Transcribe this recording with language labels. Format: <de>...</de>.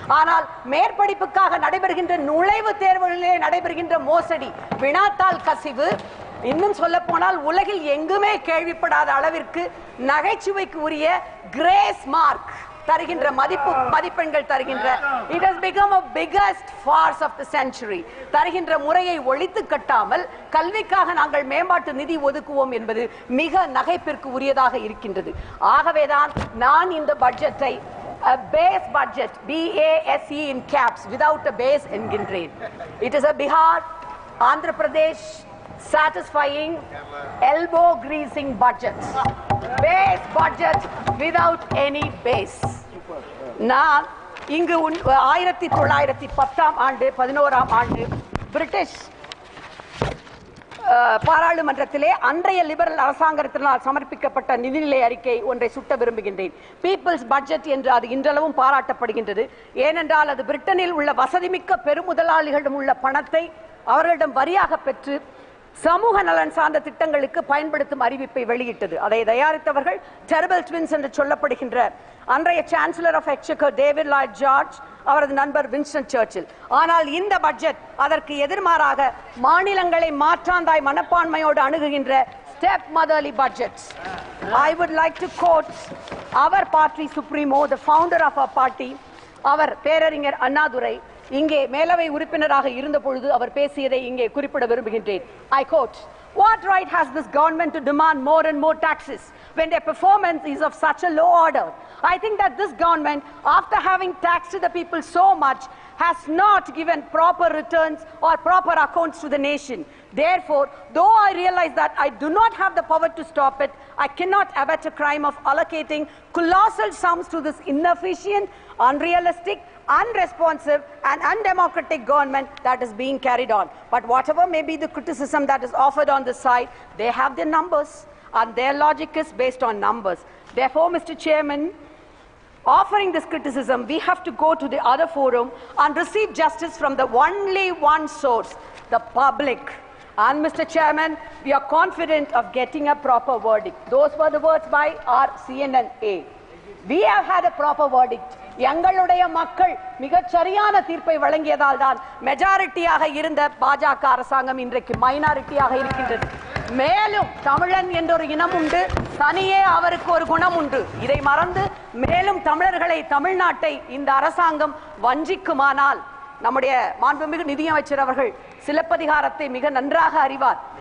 <ta>ஆனால் மேற்படிப்புக்காக நடைபெறுகின்ற நுழைவுத் தேர்வுகளிலே நடைபெறுகின்ற மோசடி, வினாத்தாள் கசிவு, இன்னும் சொல்ல போனால் உலகில் எங்குமே கேள்விப்படாத அளவிற்கு நகைச்சுவைக்கு உரிய கிரேஸ் மார்க் தருகின்ற மதிப்பெண்கள் தருகின்ற,</ta> <en>it has become a biggest farce of the century.</en> <ta>தருகின்ற முறையை ஒழித்து கட்டாமல் கல்விக்காக நாங்கள் மேம்பாட்டு நிதி ஒதுக்குவோம் என்பது மிக நகைப்பிற்கு உரியதாக இருக்கின்றது. ஆகவேதான் நான் இந்த பட்ஜெட்டை</ta> <en>a base budget, BASE in caps, without a base</en> <ta>என்கின்றேன்.</ta> <en>It is a Bihar, Andhra Pradesh satisfying elbow greasing budget, base budget without any base.</en> <ta>நான் இங்கு 1910ஆம் ஆண்டு 11ஆம் ஆண்டு பிரிட்டிஷ் பாராளுமன்றத்திலே அன்றைய லிபரல் அரசாங்கத்தினால் சமர்ப்பிக்கப்பட்ட நிதிநிலை அறிக்கை ஒன்றை சுட்ட விரும்புகின்றேன். பீப்பிள்ஸ் பட்ஜெட் என்று அது இன்றளவும் பாராட்டப்படுகின்றது. ஏனென்றால் அது பிரிட்டனில் உள்ள வசதிமிக்க பெருமுதலாளிகளிடம் உள்ள பணத்தை அவர்களிடம் வரியாக பெற்று சமூக நலன் சார்ந்த திட்டங்களுக்கு பயன்படுத்தும் அறிவிப்பை வெளியிட்டது. அதை தயாரித்தவர்கள் டெரிபிள் ட்வின்ஸ் என்று சொல்லப்படுகின்ற அன்றைய chancellor of எக்ஸெக்கர் David Lloyd George, அவரது நண்பர் வின்ஸ்டன் சர்ச்சில். ஆனால் இந்த பட்ஜெட் அதற்கு எதிர்மாறாக மாநிலங்களை மாற்றாந்தாய் மனப்பான்மையோடு அணுகுகின்ற</ta> <en>step motherly budgets. I would like to quote our party supremo, the founder of our party,</en> <ta>அவர் பேரறிஞர் அண்ணாதுரை இங்கே மேலவை உறுப்பினராக இருந்த பொழுது அவர் பேசியதை இங்கே குறிப்பிட விரும்புகின்றேன்.</ta> <en>I quote, "What right has this government to demand more and more taxes when their performance is of such a low order?" I think that this government, after having taxed the people so much, has not given proper returns or proper accounts to the nation. Therefore, though I realize that I do not have the power to stop it, I cannot abet a crime of allocating colossal sums to this inefficient, unrealistic, unresponsive and undemocratic government that is being carried on. But whatever may be the criticism that is offered on this side, they have their numbers and their logic is based on numbers. Therefore, Mr. Chairman, offering this criticism, we have to go to the other forum and receive justice from the only one source, the public. And Mr. Chairman, we are confident of getting a proper verdict. Those were the words by our CNN-A. We have had a proper verdict.</en> <ta>எங்களுடைய மக்கள் மிகச் சரியான தீர்ப்பை வழங்கியதால் தான் மெஜாரிட்டியாக இருந்த பாஜக அரசாங்கம் இன்றைக்கு மைனாரிட்டியாக இருக்கின்றது. மேலும் தமிழன் என்றொரு இனம் உண்டு, தனியே அவருக்கு ஒரு குணம் உண்டு. இதை மறந்து மேலும் தமிழர்களை, தமிழ்நாட்டை இந்த அரசாங்கம் வஞ்சிக்குமானால், நம்முடைய மாண்புமிகு நிதியமைச்சர் அவர்கள் சிலப்பதிகாரத்தை மிக நன்றாக அறிவார்.</ta>